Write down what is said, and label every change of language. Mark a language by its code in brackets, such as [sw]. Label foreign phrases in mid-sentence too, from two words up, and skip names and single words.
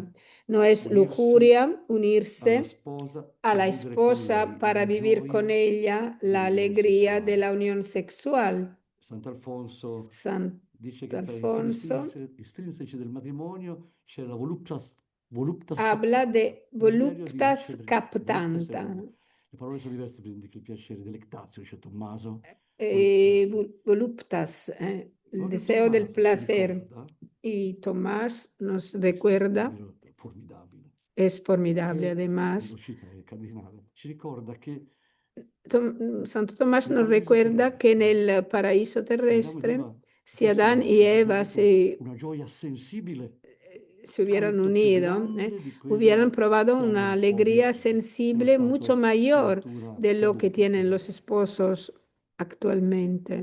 [es] No es lujuria unirse a la esposa para vivir con ella la alegría de la unión sexual. Sant'Alfonso habla de [la] voluptas captanta. [es] Voluptas, el deseo del placer. Y Tomás nos recuerda, es formidable además, Santo Tomás nos recuerda que en el paraíso terrestre, si Adán y Eva se hubieran unido, hubieran probado una alegría sensible mucho mayor de lo que tienen los esposos actualmente.